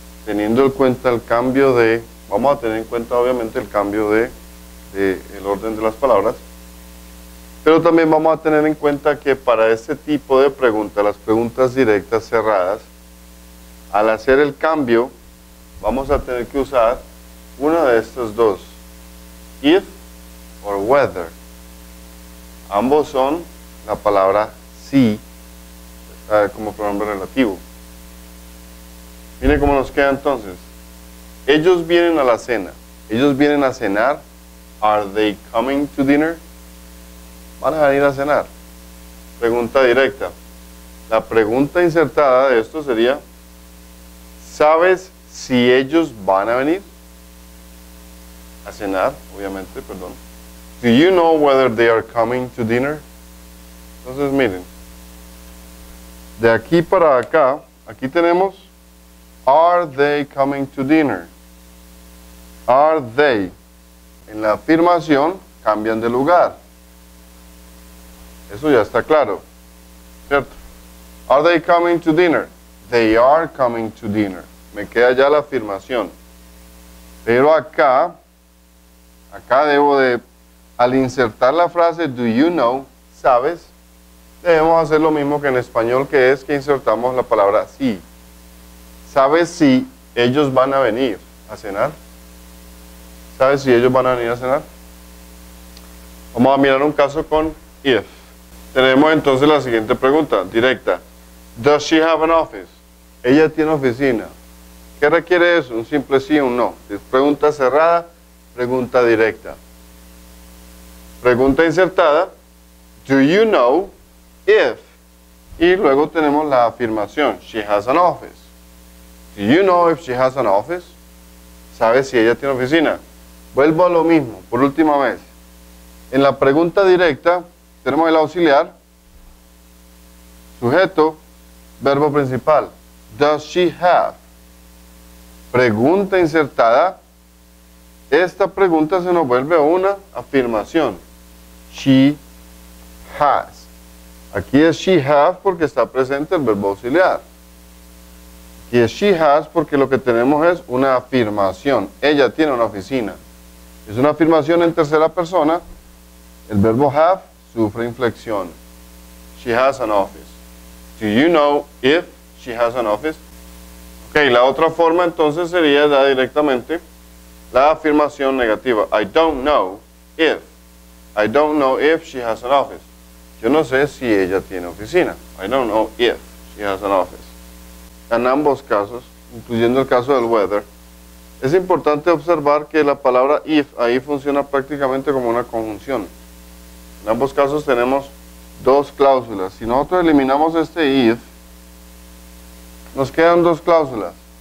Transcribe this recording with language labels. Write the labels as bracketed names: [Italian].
[Spanish] teniendo en cuenta el cambio de, vamos a tener en cuenta obviamente el cambio de el orden de las palabras, pero también vamos a tener en cuenta que para este tipo de preguntas, las preguntas directas cerradas, al hacer el cambio, vamos a tener que usar una de estas dos, [English] if or whether. [Spanish] Ambos son la palabra si, como pronombre relativo. Miren cómo nos queda entonces. Ellos vienen a la cena. Ellos vienen a cenar. [English] Are they coming to dinner? [Spanish] Van a venir a cenar. Pregunta directa. La pregunta insertada de esto sería, ¿sabes si ellos van a venir a cenar? Obviamente, perdón. [English] Do you know whether they are coming to dinner? [Spanish] Entonces miren, de aquí para acá, aquí tenemos [English] are they coming to dinner? Are they? [Spanish] En la afirmación cambian de lugar. Eso ya está claro, ¿cierto? [English] Are they coming to dinner? They are coming to dinner. [Spanish] Me queda ya la afirmación. Pero acá debo de, al insertar la frase [English] do you know, [Spanish] ¿sabes? Debemos hacer lo mismo que en español, que es que insertamos la palabra sí. ¿Sabes si ellos van a venir a cenar? ¿Sabes si ellos van a venir a cenar? Vamos a mirar un caso con if. Tenemos entonces la siguiente pregunta, directa. [English] Does she have an office? [Spanish] Ella tiene oficina. ¿Qué requiere eso? Un simple sí o un no. Es pregunta cerrada, pregunta directa. Pregunta insertada. [English] Do you know if? [Spanish] Y luego tenemos la afirmación. [English] She has an office. Do you know if she has an office? [Spanish] ¿Sabes si ella tiene oficina? Vuelvo a lo mismo, por última vez. En la pregunta directa tenemos el auxiliar, sujeto, verbo principal. [English] Does she have? [Spanish] Pregunta insertada. Esta pregunta se nos vuelve una afirmación. [English] She has. [Spanish] Aquí es she have porque está presente el verbo auxiliar. Aquí es she has porque lo que tenemos es una afirmación. Ella tiene una oficina. Es una afirmación en tercera persona. El verbo have sufre inflexión. [English] She has an office. Do you know if she has an office? [Spanish] Ok, la otra forma entonces sería ya directamente la afirmación negativa. [English] I don't know if. I don't know if she has an office. [Spanish] Yo no sé si ella tiene oficina. [English] I don't know if she has an office. [Spanish] En ambos casos, incluyendo el caso del whether, es importante observar que la palabra if ahí funciona prácticamente como una conjunción. En ambos casos tenemos dos cláusulas. Si nosotros eliminamos este if, nos quedan dos cláusulas.